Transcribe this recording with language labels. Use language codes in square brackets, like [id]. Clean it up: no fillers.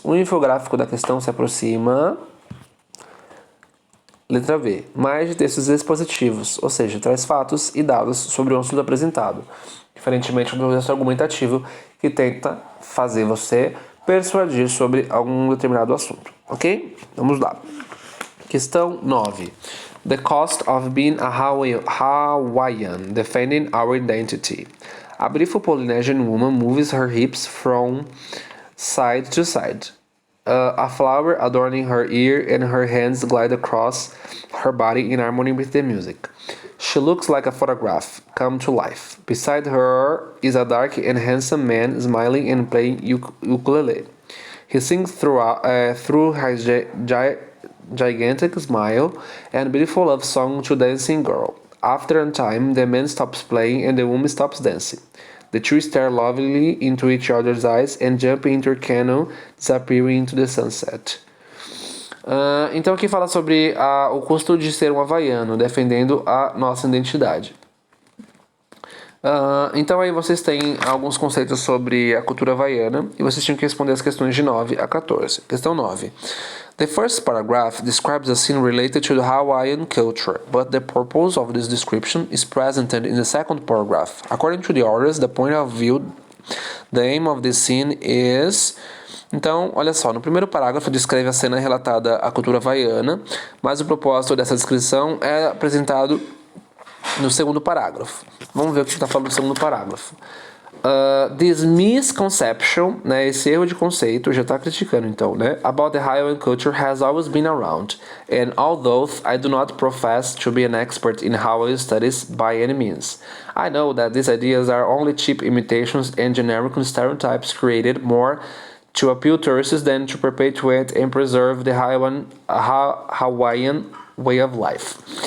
[pt] O infográfico da questão se aproxima, letra B, mais de textos expositivos, ou seja, traz fatos e dados sobre o assunto apresentado, diferentemente do processo argumentativo que tenta fazer você persuadir sobre algum determinado assunto. Ok? Vamos lá. Questão 9. [en] The cost of being a Hawaiian, defending our identity. A beautiful Polynesian woman moves her hips from side to side. A flower adorning her ear and her hands glide across her body in harmony with the music. She looks like a photograph come to life. Beside her is a dark and handsome man smiling and playing ukulele. He sings through his gigantic smile and beautiful love song to dancing girl. After a time, the man stops playing and the woman stops dancing. The two stare lovingly into each other's eyes and jump into a canoe, disappearing into the sunset. [pt] Então aqui fala sobre o custo de ser um havaiano, defendendo a nossa identidade. Então aí vocês têm alguns conceitos sobre a cultura havaiana e vocês tinham que responder as questões de 9 a 14. Questão 9. [en] The first paragraph describes a scene related to the Hawaiian culture, but the purpose of this description is presented in the second paragraph. According to the authors, the point of view, the aim of this scene is... [pt] Então, olha só, no primeiro parágrafo descreve a cena relatada à cultura havaiana, mas o propósito dessa descrição é apresentado no segundo parágrafo. Vamos ver o que está falando no segundo parágrafo. [en] This misconception, [pt] esse erro de conceito, já está criticando então, [en] about the Hawaiian culture has always been around, and although I do not profess to be an expert in Hawaiian studies by any means, I know that these ideas are only cheap imitations and generic stereotypes created more to appeal to tourists than to perpetuate and preserve the Hawaiian way of life.